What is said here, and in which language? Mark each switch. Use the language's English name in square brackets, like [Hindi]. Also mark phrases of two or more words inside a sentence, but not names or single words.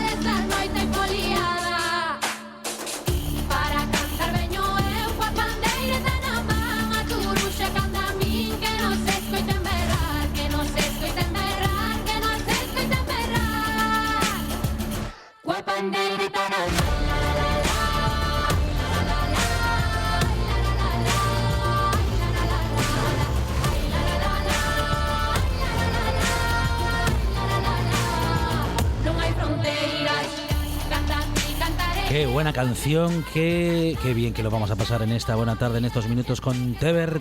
[Galician] Esta noite foliada, para cantar veño eu coa pandeireta na man, a turuxa canta a min, que non se escoiten berrar, que non se escoiten berrar, que non se escoiten berrar, coa pandeireta na man. [Spanish] Qué buena canción, qué bien que lo vamos a pasar en esta buena tarde, en estos minutos con Teber.